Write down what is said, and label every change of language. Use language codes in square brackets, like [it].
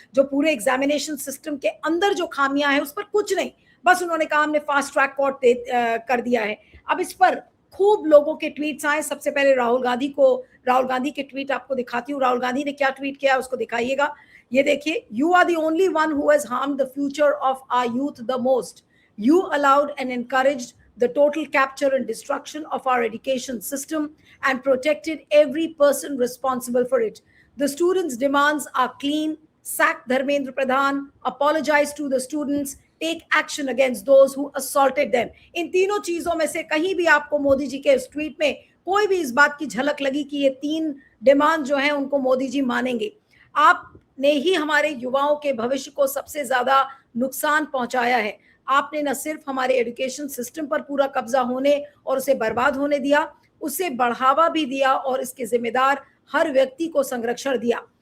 [hi] जो पूरे examination system के अंदर जो खामियां हैं उस पर कुछ नहीं, बस उन्होंने कहा हमने फास्ट ट्रैक कोर्ट कर दिया है। अब इस पर खूब लोगों के ट्वीट्स आए। सबसे पहले राहुल गांधी के ट्वीट आपको दिखाती हूँ। राहुल गांधी ने क्या ट्वीट किया उसको दिखाइएगा। ये देखिए, [en] You are the only one who has harmed the future of our youth the most. You allowed and encouraged the total capture and destruction of our education system and protected every person responsible for it. The students' demands are clean. Sack Dharmendra Pradhan, apologize to the students, take action against those who assaulted them. [hi] इन तीनों चीजों में से कहीं भी आपको मोदी जी के इस tweet में कोई भी इस बात की झलक लगी कि ये 3 डिमांड जो है उनको मोदी जी मानेंगे? आपने ही हमारे युवाओं के भविष्य को सबसे ज्यादा नुकसान पहुंचाया है। आपने न सिर्फ हमारे एजुकेशन सिस्टम पर पूरा कब्जा होने और उसे बर्बाद होने दिया, उसे बढ़ावा भी दिया और इसके जिम्मेदार हर व्यक्ति को संरक्षण दिया।